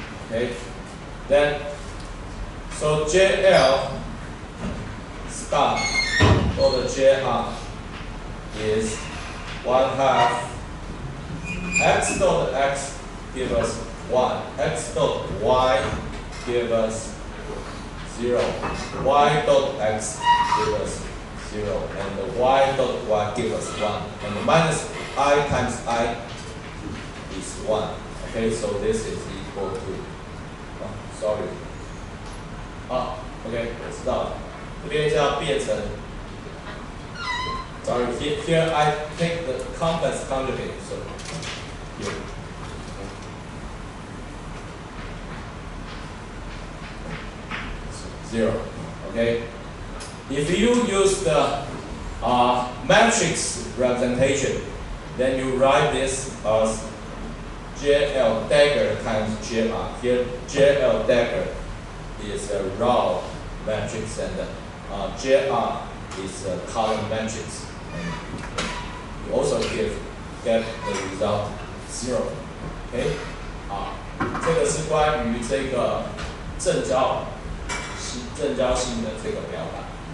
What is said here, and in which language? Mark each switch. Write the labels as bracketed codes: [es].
[en] Okay, then so JL star or the JR is 1/2 x dot x give us 1, x dot y give us 0, y dot x give us 0, and the y dot y give us 1, and the minus I times I is 1. Okay, so this is equal to sorry. [zh] OK， 我知道了。这边就要变成 sorry. [en] Here I take the complex conjugate. So here. Zero. Okay. If you use the matrix representation, then you write this as JL dagger times JR. Here, JL dagger is a raw matrix, and JR is a column matrix. And you also get the result 0. [zh] OK， 这个是关于这个正交性的这个表达。